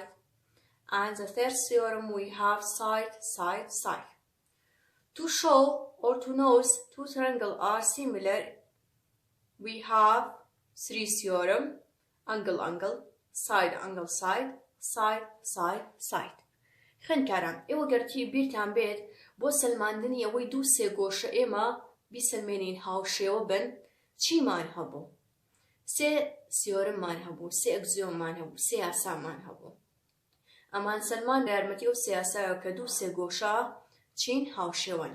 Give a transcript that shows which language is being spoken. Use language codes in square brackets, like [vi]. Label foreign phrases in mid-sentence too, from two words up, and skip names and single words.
[en] And the third theorem we have side. To show or to know two triangles are similar, we have three theorems: angle, side angle side. [ckb] خوێندکاران ئێوە گەرتی بیرتان بێت بۆ سەلماندنی ئەوەی دوو سێ گۆشە ئێمە بیسەلمێنین هاوشێوە بن چیمان هەبوو؟ سێ سیۆرممان هەبوو، سێ ئەگزیۆممان هەبوو، سێ یاسامان هەبوو. ئەمان سەلمان لە یارمەتی ئەو سێ یاسایەوە کە دوو سێ گۆشە چین هاوشێوەن.